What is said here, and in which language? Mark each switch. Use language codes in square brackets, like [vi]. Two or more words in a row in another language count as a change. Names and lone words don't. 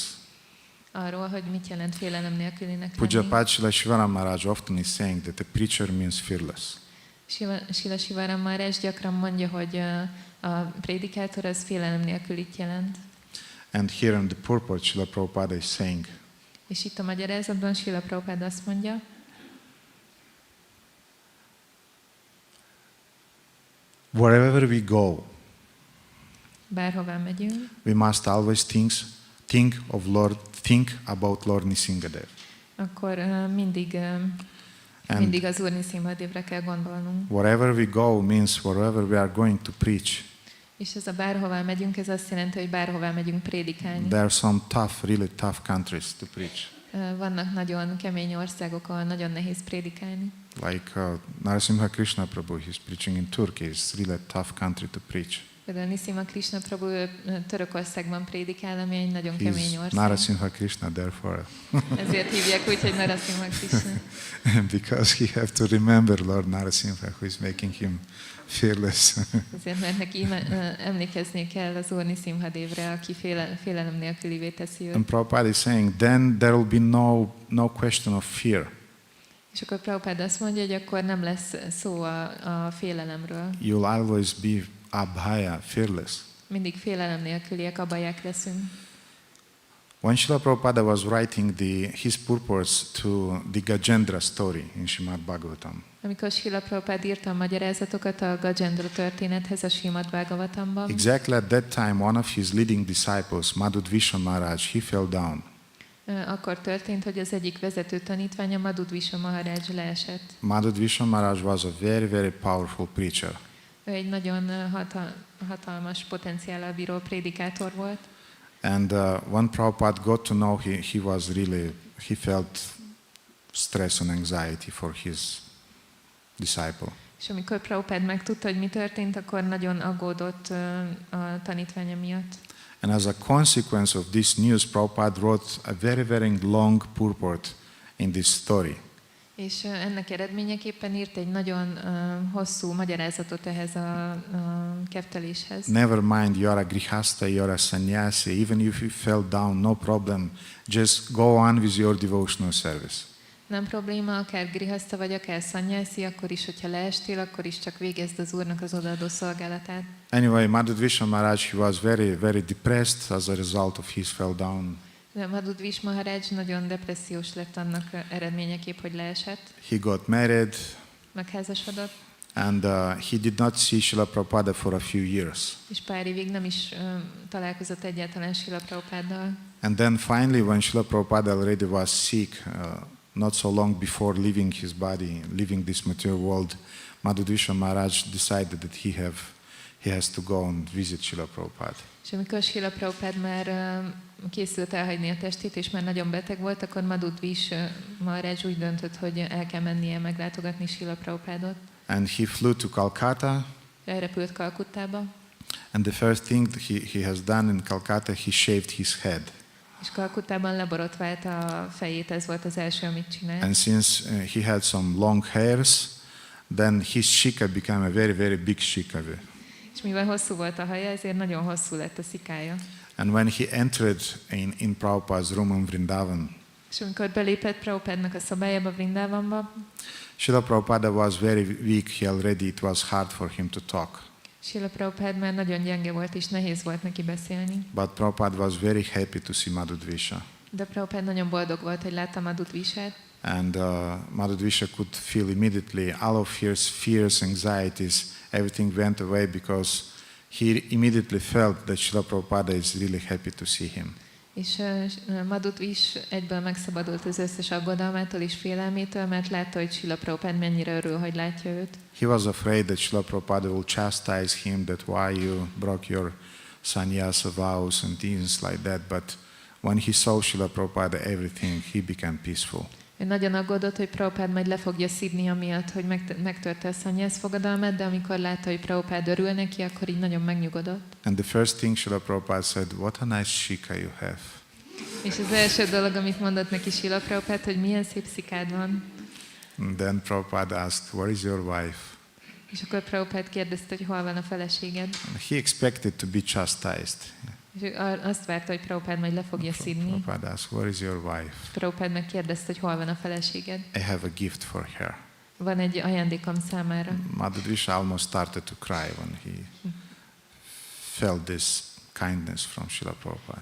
[hu] arról, hogy mit jelent félelem nélkülinek lenni. [en] Pujapad Śrīla Shivara Maharaj often is saying that a preacher means fearless. [hu] Śrīla Srivaram Maharaj gyakran mondja, hogy a prédikátor az félelem nélkülit jelent. [en] And here in the purport, Srila Prabhupada is saying, [hu] És itt a magyarázatban Srila Prabhupada azt mondja, [en] wherever we go, [hu] bárhová megyünk, [en] we must always think about Lord Nṛsimha. [hu] akkor mindig az Úr Nṛsimha Devre kell gondolnunk. [en] Wherever we go means wherever we are going to preach. [hu] És ez a bárhová megyünk, ez azt jelenti, hogy bárhová megyünk prédikálni. [en] There are some really tough countries to preach. [hu] Vannak nagyon kemény országok, ahol nagyon nehéz prédikálni. [en] Like Nṛsimha Krishna Prabhu, he's preaching in Turkey. It's really a tough country to preach. [hu] Például Nṛsimha Krishna Prabhu Törökországban prédikál, ami egy nagyon kemény [en] He's [hu] ország. [en] Nṛsimha Krishna, therefore. [hu] Ezért hívják úgy, hogy Nṛsimha Krishna. [en] Because he have to remember Lord Nṛsimha, who is making him fearless. [hu] Ezért, mert neki emlékezni kell az Úr Nṛsimha Devre, aki félelem nélkülivé teszi őt. [en] And Prabhupada is saying, then there will be no question of fear. [hu] És akkor Prabhupada azt mondja, hogy akkor nem lesz szó a félelemről. [en] You'll always be abhaya, fearless. [hu] Mindig félelem nélküliek, abhaják leszünk. [en] When Srila Prabhupada was writing his purports to the Gajendra story in Śrīmad Bhagavatam, [hu] Amikor Srila Prabhupada írta a magyarázatokat a Gajendra történethez a Śrīmad Bhagavatamban, [en] exactly at that time one of his leading disciples, Madhudvisha Maharaj, he fell down. [hu] akkor történt, hogy az egyik vezető tanítványa, Madhudvisha Maharaj leesett. [en] Madhudvisha Maharaj was a very, very powerful preacher. [hu] Ő egy nagyon hatalmas potenciállal bíró prédikátor volt. [en] And when Prabhupada got to know, he felt stress and anxiety for his disciple. [hu] És amikor Prabhupada megtudta, hogy mi történt, akkor nagyon aggódott a tanítványa miatt. [en] And as a consequence of this news, Prabhupada wrote a very, very long purport in this story. [hu] És ennek eredményeképpen írt egy nagyon hosszú magyarázatot ehhez a kefteléshez. [en] Never mind, you are a grihasta, you are a sannyasi, even if you fell down, no problem. Just go on with your devotional service. [hu] Nem probléma, akár grihasta vagy, akár sannyasi, akkor is, hogyha leestél, akkor is csak végezd az Úrnak az odaadó szolgálatát. [en] Anyway, Madhudvisha Maharaj, he was very, very depressed as a result of his fell down. [hu] Madhudvish Maharaj nagyon depressziós lett annak eredményeképp, hogy leesett. [en] He got married, [hu] Megházasodott, [en] and he did not see Srila Prabhupada for a few years. [hu] és pár évig nem is találkozott egyáltalán Srila Prabhupáddal. [en] And then finally, when Srila Prabhupada already was sick, not so long before leaving his body, leaving this material world, Madhudvisha Maharaj decided that he has to go and visit Srila Prabhupada. [hu] És amikor Srila Prabhupada már készült elhagyni a testét, és már nagyon beteg volt, akkor Madhudvish Maharaj úgy döntött, hogy el kell mennie meglátogatni Srila Prabhupádot. [en] And he flew to Calcutta. [hu] Elrepült Kalkuttába. [en] And the first thing he has done in Calcutta, he shaved his head. [hu] És Kalkuttában leborotválta a fejét, ez volt az első, amit csinált. [en] And since he had some long hairs, then his shika became a very, very big shika. [hu] És mivel hosszú volt a haja, ezért nagyon hosszú lett a szikája. [en] And when he entered in Prabhupada's room in Vrindavan, [hu] És amikor belépett Prabhupádnak a szobájába, Vrindavanba, [en] Srila Prabhupada was very weak. It was hard for him to talk. [hu] Srila Prabhupada már nagyon gyenge volt, és nehéz volt neki beszélni. [en] But Prabhupada was very happy to see Madhudvisha. [hu] De Prabhupada nagyon boldog volt, hogy látta Madhudvishát. [en] And Madhudvisha could feel immediately all of his fears, anxieties, everything went away because he immediately felt that Srila Prabhupada is really happy to see him. [hu] És Madhudvish egyből megszabadult az összes aggodalmától és félelmétől, mert látta, hogy Srila Prabhupada mennyire örül, hogy látja őt. [en] He was afraid that Srila Prabhupada will chastise him, that why you broke your sannyasa vows and things like that. But when he saw Srila Prabhupada, everything, he became peaceful. [hu] Ő nagyon aggódott, hogy Prabhupada majd le fogja szidni amiatt, hogy megtörte a sannyász fogadalmat, de amikor látta, hogy Prabhupada örül neki, akkor így nagyon megnyugodott. [en] And the first thing Srila Prabhupada said, what a nice shika you have. [hu] És az első dolog, amit mondott neki Srila Prabhupada, hogy milyen szép szikád van. [en] And then Prabhupada asked, where is your wife? [hu] És akkor Prabhupada kérdezte, hogy hol van a feleséged. [en] And he expected to be chastised. [hu] És ő azt várta, hogy Prabhupada majd le fogja szidni. [en] Prabhupada asked, where is your wife? [hu] Prabhupada megkérdezte, hogy hol van a feleséged. [en] I have a gift for her. [hu] van egy ajándékom számára. [en] Madhudvisha almost started to cry when he felt this kindness from Srila Prabhupada.